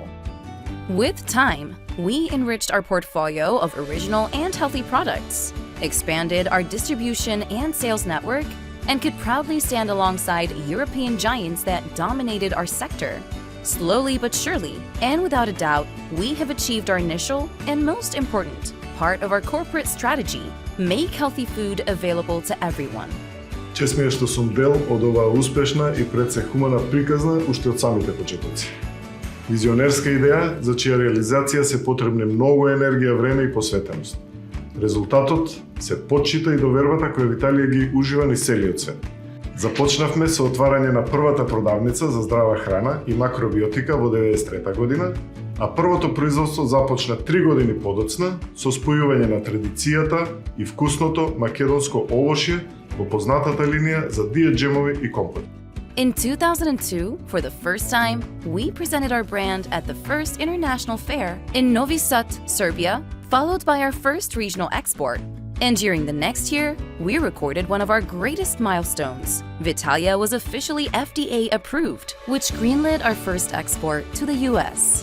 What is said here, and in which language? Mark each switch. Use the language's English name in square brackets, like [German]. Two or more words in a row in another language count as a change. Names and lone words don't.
[English] With time, we enriched our portfolio of original and healthy products, expanded our distribution and sales network, and could proudly stand alongside European giants that dominated our sector. Slowly but surely, and without a doubt, we have achieved our initial and most important part of our corporate strategy: make healthy food available to everyone. [Macedonian] Чест ми е што сум дел од оваа успешна и пред се хумана приказна уште од самите почетоци. Визионерска идеја за чија реализација се потребне многу енергија, време и посветеност. Резултатот се почита и довербата која Виталија ги ужива низ целиот свет. Започнавме со отварање на првата продавница за здрава храна и макробиотика во 1993 година, а првото производство започна 3 години подоцна со спојување на традицијата и вкусното македонско овошје во познатата линија за диет джемови и компоти. [English] In 2002, for the first time, we presented our brand at the first international fair in Novi Sad, Serbia, followed by our first regional export. And during the next year, we recorded one of our greatest milestones. Vitalia was officially FDA approved, which greenlit our first export to the US.